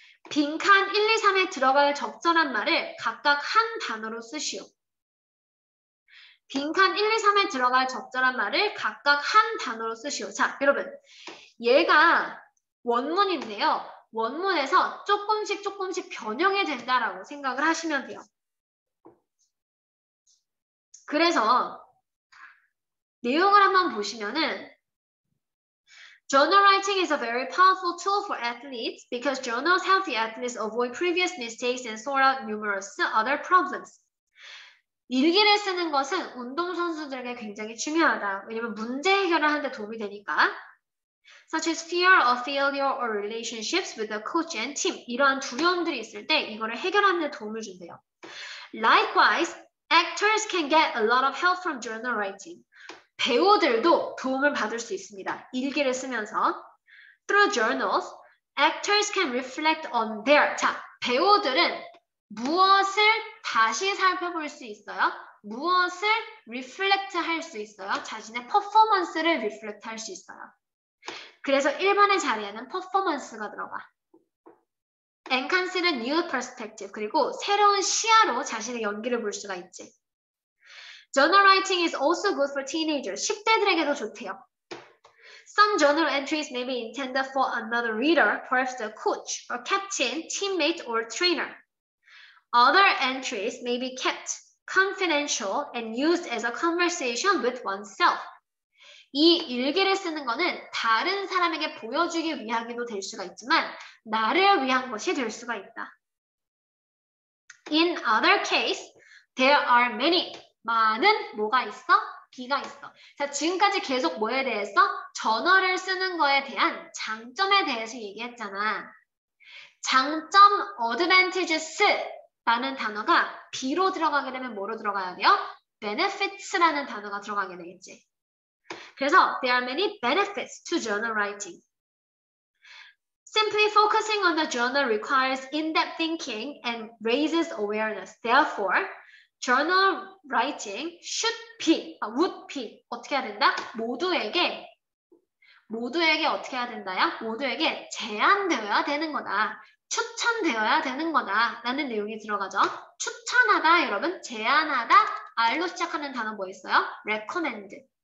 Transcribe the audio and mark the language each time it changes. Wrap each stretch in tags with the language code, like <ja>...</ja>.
<ko>빈칸 1, 2, 3에 들어갈 적절한 말을 각각 한 단어로 쓰시오. 빈칸 1, 2, 3에 들어갈 적절한 말을 각각 한 단어로 쓰시오. 자, 여러분. 얘가 원문인데요. 원문에서 조금씩 변형이 된다라고 생각을 하시면 돼요. 그래서 내용을 한번 보시면은</ko> <en>Journal writing is a very powerful tool for athletes because journals help the athletes avoid previous mistakes and sort out numerous other problems.</en> <ko>일기를 쓰는 것은 운동선수들에게 굉장히 중요하다. 왜냐면 문제 해결을 하는 데 도움이 되니까.</ko> <en>Such as fear of failure or relationships with the coach and team.</en> <ko>이러한 두려움들이 있을 때 이거를 해결하는 데 도움을 준대요.</ko> <en>Likewise, actors can get a lot of help from journal writing.</en> <ko>배우들도 도움을 받을 수 있습니다. 일기를 쓰면서.</ko> <en>Through journals, actors can reflect on their.</en> <ko>자, 배우들은 무엇을 다시 살펴볼 수 있어요? 무엇을 reflect 할 수 있어요? 자신의 퍼포먼스를 reflect 할 수 있어요. 그래서 1번의 자리에는 퍼포먼스가 들어가.</ko> <en>And consider new perspective.</en> <ko>그리고 새로운 시야로 자신의 연기를 볼 수가 있지.</ko> <en>Journal writing is also good for teenagers.</en> <ko>10대들에게도 좋대요.</ko> <en>Some journal entries may be intended for another reader, perhaps the coach or captain, teammate, or trainer. Other entries may be kept confidential and used as a conversation with oneself.</en> <ko>이 일기를 쓰는 거는 다른 사람에게 보여주기 위하기도 될 수가 있지만 나를 위한 것이 될 수가 있다.</ko> <en>In other case, there are many.</en> <ko>많은 뭐가 있어? B가 있어. 자, 지금까지 계속 뭐에 대해서? 저널을 쓰는 거에 대한 장점에 대해서 얘기했잖아. 장점 advantages라는 단어가 B로 들어가게 되면 뭐로 들어가야 돼요? benefits라는 단어가 들어가게 되겠지.</ko> <en>그래서 there are many benefits to journal writing. Simply focusing on the journal requires in-depth thinking and raises awareness. Therefore, journal writing should be, would be</en> <ko>어떻게 해야 된다? 모두에게 어떻게 해야 된다요? 모두에게 제안되어야 되는 거다. 추천되어야 되는 거다. 라는 내용이 들어가죠. 추천하다, 여러분. 제안하다. R로 시작하는 단어 뭐 있어요?</ko> <en>recommend.</en>